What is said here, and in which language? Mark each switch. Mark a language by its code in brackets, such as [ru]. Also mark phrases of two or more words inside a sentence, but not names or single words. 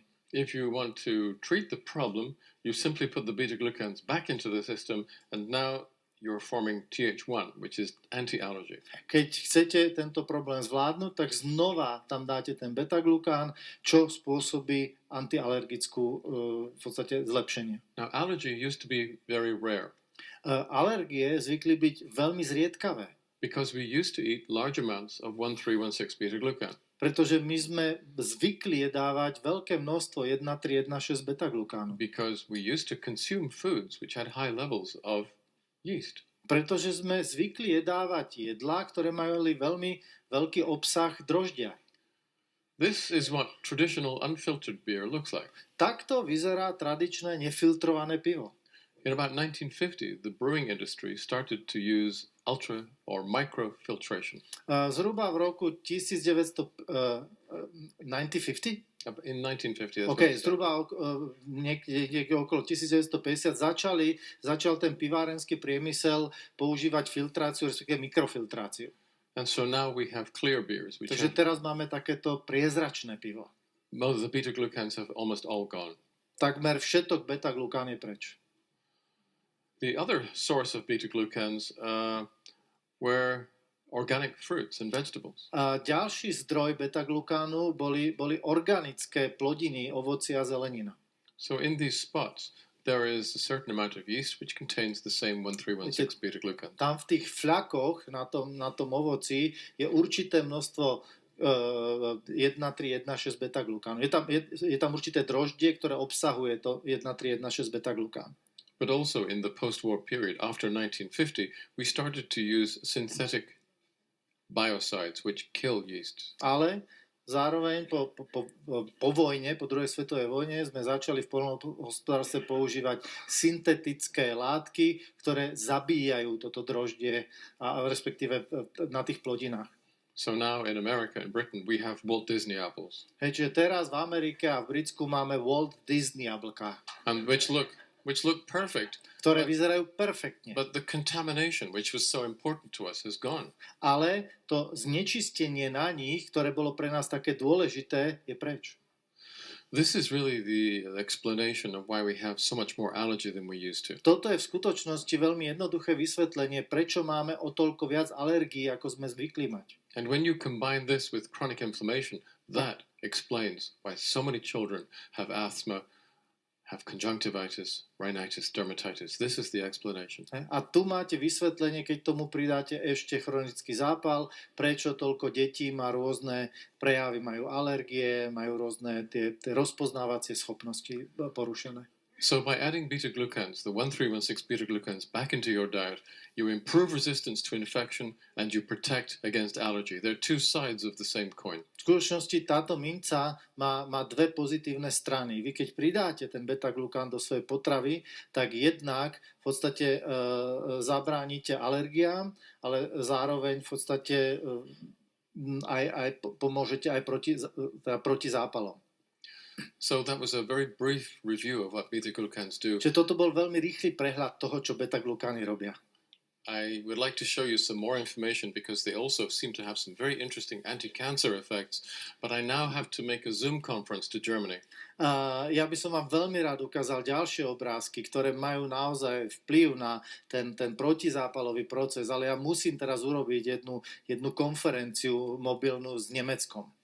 [en] If you want to treat the problem, you simply put the beta-glucans back into the system, and now you're forming Th1, which is anti-allergy. [sk] Keď chcete tento problém zvládnuť, tak znova tam dáte ten beta-glukán, čo spôsobí antialergickú v podstate zlepšenie. [en] Now, allergy used to be very rare [sk] Alergie zvykli byť veľmi zriedkavé, [en] because we used to eat large amounts of 1316 beta-glucan. [sk] pretože my sme zvykli jedávať veľké množstvo 1,3,1,6 beta-glukánu. [en] Because we used to consume foods which had high levels of yeast. [sk] Pretože sme zvykli jedávať jedlá, ktoré mali veľmi veľký obsah droždia. [en] This is what traditional unfiltered beer looks like. [sk] Takto vyzerá tradičné nefiltrované pivo. [en] In about 1950, the brewing industry started to use ultra or microfiltration. [sk] Zhruba v roku 1950? [en] In 1950, that's OK, what it [sk] zhruba niekde okolo 1950 začal ten pivárenský priemysel používať filtráciu, respektíve mikrofiltráciu. [en] And so now we have clear beers, which [sk] Takže [en] have, [sk] teraz máme takéto priezračné pivo. [en] most of the beta-glucans have almost all gone. [sk] Takmer všetok beta-glukán je preč. [en] The other source of beta-glucans were organic fruits and vegetables. [sk] A ďalší zdroj beta-glukánu boli organické plodiny, ovocia a zelenina. [en] So in these spots, there is a certain amount of yeast which contains the same 1316 beta-glucan. [sk] Tam v tých fľakoch na tom ovoci je určité množstvo 1,3,1,6 beta-glukánu. Je tam určité droždie, ktoré obsahuje to 1,3,1,6 beta-glukán. [en] But also in the post-war period, after 1950, we started to use synthetic biocides which kill yeast. [sk] Ale zároveň po vojne, po druhej svetovej vojne, sme začali v poľnohospodárstve používať syntetické látky, ktoré zabíjajú toto droždie, a respektíve na tých plodinách. [en] So now in America and Britain, we have Walt Disney apples, [sk] Čiže teraz v Amerike a v Britsku máme Walt Disney jablká, [en] and which look perfect, [sk] ktoré vyzerajú perfektne. [en] but the contamination, which was so important to us, has gone. [sk] Ale to znečistenie na nich, ktoré bolo pre nás také dôležité, je preč. [en] This is really the explanation of why we have so much more allergy than we used to. [sk] Toto je v skutočnosti veľmi jednoduché vysvetlenie, prečo máme o toľko viac alergií, ako sme zvykli mať. [en] And when you combine this with chronic inflammation, that explains why so many children have asthma, have conjunctivitis, rhinitis, dermatitis. This is the explanation. [sk] A tu máte vysvetlenie, keď tomu pridáte ešte chronický zápal, prečo toľko detí má rôzne prejavy, majú alergie, majú rôzne tie rozpoznávacie schopnosti porušené. [en] So by adding beta-glucans, the 1316 beta-glucans, back into your diet, you improve resistance to infection and you protect against allergy. They're two sides of the same coin. [sk] V skutočnosti táto minca má dve pozitívne strany. Vy keď pridáte ten beta-glukán do svojej potravy, tak jednak v podstate zabránite alergiám, ale zároveň v podstate aj pomôžete aj proti zápalom. [en] So that was a very brief review of what beta-glucans do. [sk] Čiže toto bol veľmi rýchly prehľad toho, čo beta-glukány robia. [en] I would like to show you some more information because they also seem to have some very interesting anti-cancer effects, but I now have to make a Zoom conference to Germany. [sk] Ja by som vám veľmi rád ukázal ďalšie obrázky, ktoré majú naozaj vplyv na ten protizápalový proces, ale ja musím teraz urobiť jednu konferenciu mobilnú s Nemeckom.